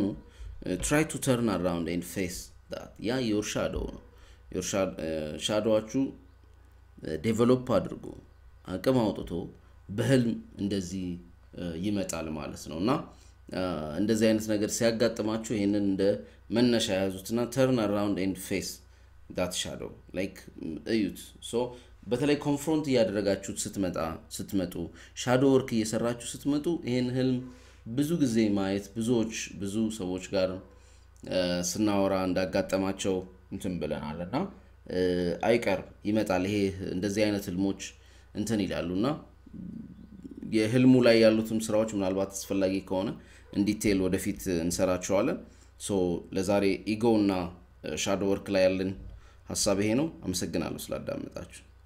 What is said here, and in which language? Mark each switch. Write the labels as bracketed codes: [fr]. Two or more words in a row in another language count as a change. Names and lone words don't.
[en] try to turn around and face that [am] ያ [en] your shadow [am] ነው [en] your shadowአችሁ [am] ዴቨሎፕ አድርጎ አቅም አውጥቶ በህልም እንደዚህ ይመጣል ማለት ነውና እንደዚህ አይነት ነገር ሲያጋጥማችሁ ይሄንን እንደ መነሻ ያዙትና [en] turn around and face that shadow like [am] እዩት so በተለይ ኮንፍሮንት ያደረጋችሁት ስትመጡ [en] shadow work [am] እየሰራችሁ ስትመጡ ይሄን ህልም ብዙ ጊዜ ማየት ብዙ ሰዎች ጋር ስናወራ እንዳጋጠማቸው እንትን ብለናልና አይቀር ይመጣል ይሄ እንደዚህ አይነት ህልሞች እንትን ይላሉና የህልሙ ላይ ያሉትም ስራዎች ምናልባት አስፈላጊ ከሆነ ዲቴል ወደፊት እንሰራቸዋለን ሶ ለዛሬ ኢጎ እና [en] shadow work [am] ላይ ያለን ሐሳብ ይሄ ነው አመሰግናለሁ ስላዳመጣችሁ